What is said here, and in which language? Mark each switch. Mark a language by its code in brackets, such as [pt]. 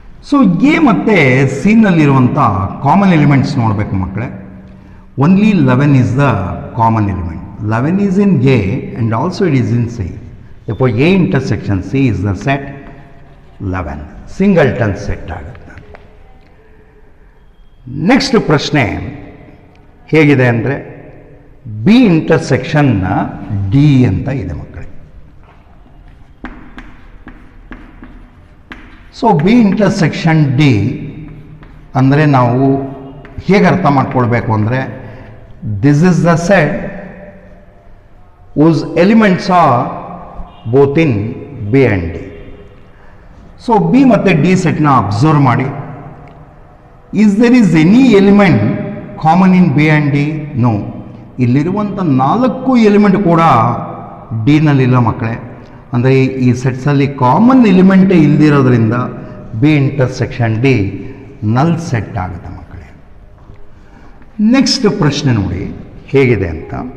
[kn] So A ಮತ್ತು C ನಲ್ಲಿರುವಂಥ common elements ನೋಡಬೇಕು ಮಕ್ಕಳೇ. [en] Only 11 is the common element. 11 is in A and also it is in C. Therefore, A intersection C is the set 11. [kn] Singleton set ಆಗುತ್ತೆ. Next ಪ್ರಶ್ನೆ ಹೇಗಿದೆ ಅಂದರೆ B intersection D ಅಂತ ಇದೆ ಮಕ್ಕಳೇ. ಸೊ ಬಿ ಇಂಟರ್ಸೆಕ್ಷನ್ ಡಿ ಅಂದರೆ ನಾವು ಹೇಗೆ ಅರ್ಥ ಮಾಡ್ಕೊಳ್ಬೇಕು ಅಂದರೆ, [en] this is the set whose elements are both in B and D. [kn] So B ಮತ್ತು D ಸೆಟ್ನ ಅಬ್ಸರ್ವ್ ಮಾಡಿ. [en] Is there is any element common in B and D? No. [kn] ಇಲ್ಲಿರುವಂಥ 4 element ಕೂಡ ಡಿನಲ್ಲಿಲ್ಲ ಮಕ್ಕಳೇ. ಅಂದರೆ ಈ ಸೆಟ್ಸಲ್ಲಿ ಕಾಮನ್ ಎಲಿಮೆಂಟೇ ಇಲ್ದಿರೋದ್ರಿಂದ ಬಿ ಇಂಟರ್ಸೆಕ್ಷನ್ ಡಿ ನಲ್ set ಆಗುತ್ತೆ ಮಕ್ಕಳೇ. ನೆಕ್ಸ್ಟ್ ಪ್ರಶ್ನೆ ನೋಡಿ ಹೇಗಿದೆ ಅಂತ.